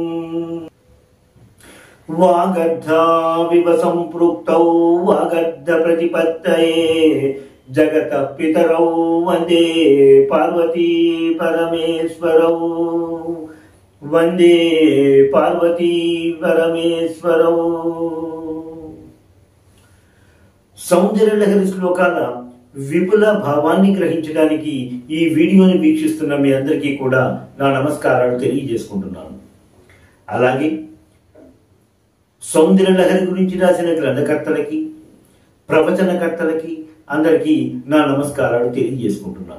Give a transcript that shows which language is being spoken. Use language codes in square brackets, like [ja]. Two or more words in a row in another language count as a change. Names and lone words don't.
[sa] वागर्धाविव सम्पृक्तौ वागर्धप्रतिपत्तये जगतः पितरौ वन्दे पार्वती परमेश्वरौ। वंदे पार्वती परमेश्वरौ। [te] సౌందర్యలహరి శ్లోకాల విపుల భావాన్ని గ్రహించడానికి ఈ వీడియోని వీక్షిస్తున్న మీ అందరికీ కూడా నా నమస్కారాలు తెలియజేసుకుంటున్నాను. అలాగే సౌందర్యలహరి గురించి రాసిన గ్రంథకర్తలకి ప్రవచనకర్తలకి అందరికీ నా నమస్కారాలు తెలియజేసుకుంటున్నాను.